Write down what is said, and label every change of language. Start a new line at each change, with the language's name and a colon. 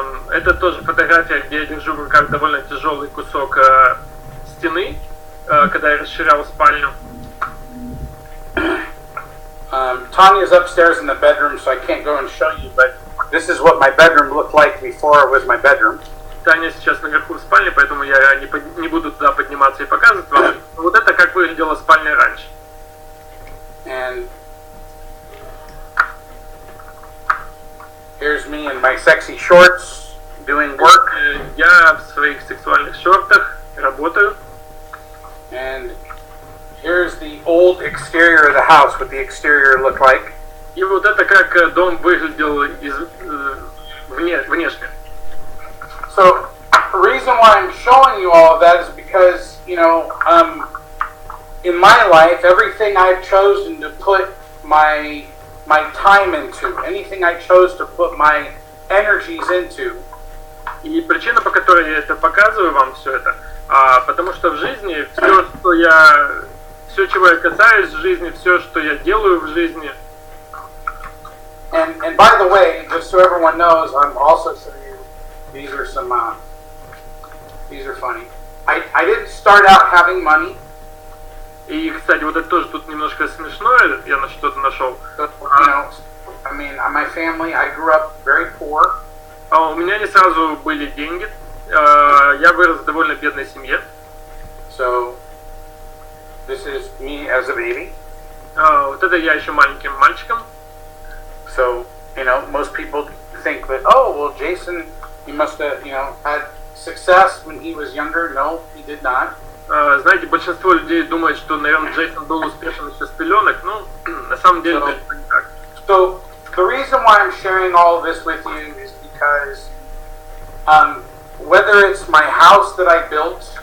Russian: Это тоже фотография, где я держу в руках довольно тяжелый кусок стены, когда я расширял спальню.
English: Tanya's upstairs in the bedroom, so I can't go and show you, but this is what my bedroom looked like before it was my bedroom.
Russian: Таня сейчас наверху в спальне, поэтому я не буду туда подниматься и показывать вам. Вот это как выглядела спальня раньше.
English: And here's me in my sexy shorts doing work.
Russian: Я в своих сексуальных шортах работаю.
English: And here's the old exterior of the house, what the exterior looked like.
Russian: И вот это как дом выглядел внешне.
English: So, the reason why I'm showing you all of that is because, you know, in my life, everything I've chosen to put my time into, anything I chose to put my energies into.
Russian: И причина, по которой я это показываю вам все это, Потому что в жизни все, чего я касаюсь в жизни, все, что я делаю в жизни.
English: And by the way, just so everyone knows, I'm also showing you. These are funny. I didn't start out having money.
Russian: И, кстати, вот это тоже тут немножко смешное, я на что-то нашел.
English: You know, I mean, my family, I grew up very poor.
Russian: У меня не сразу были деньги. Я вырос в довольно бедной семье.
English: So, this is me as a baby.
Russian: Вот это я еще маленьким мальчиком.
English: So, you know, most people think that, oh, well, Jason, he must have, you know, had success when he was younger. No, he did not.
Russian: Знаете, большинство людей думает, что, наверное, Джейсон был успешен еще с пеленок, но на самом деле это не так.
English: So, the reason why I'm sharing all of this with you is because whether it's my house that I built,